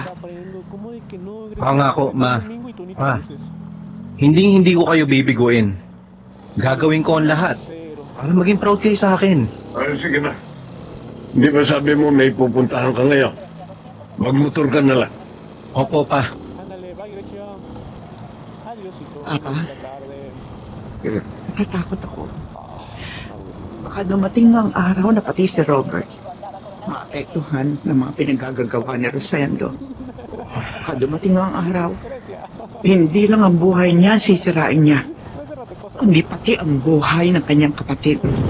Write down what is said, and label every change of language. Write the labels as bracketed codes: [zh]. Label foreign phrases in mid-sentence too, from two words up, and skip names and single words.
[tl] Pangako, Ma. Ma, hindi ko kayo bibiguin. Gagawin ko ang lahat para maging proud kayo sa akin. Ay, sige na. Hindi ba sabi mo may pupuntahan ka ngayon? Magmotor ka na lang. Opo, Pa. [es] Ándale, va dirección. Adiósito. [tl] Apa? [es] Buena tarde. [tl] Natatakot ako. Baka dumating ang araw na pati si Robert maapektuhan ng mga pinagagagawa ni Rosendo. Baka dumating ang araw, hindi lang ang buhay niya sisirain niya, kundi pati ang buhay ng kanyang kapatid.